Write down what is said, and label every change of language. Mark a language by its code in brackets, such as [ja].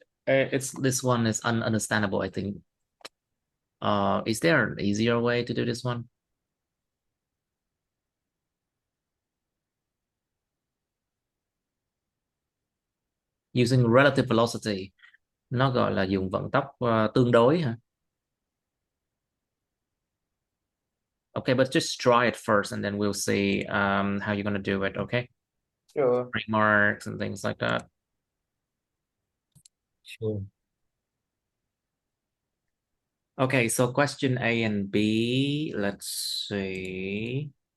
[en] It's this one is ununderstandable, I think. Is there an easier way to do this one? Using relative velocity. [vi] Nó gọi là dùng vận tốc tương đối hả? [en] Okay, but just try it first and then we'll see how you're gonna do it, okay? Sure. Remarks and things like that. Sure. Okay, so question A and B, let's see.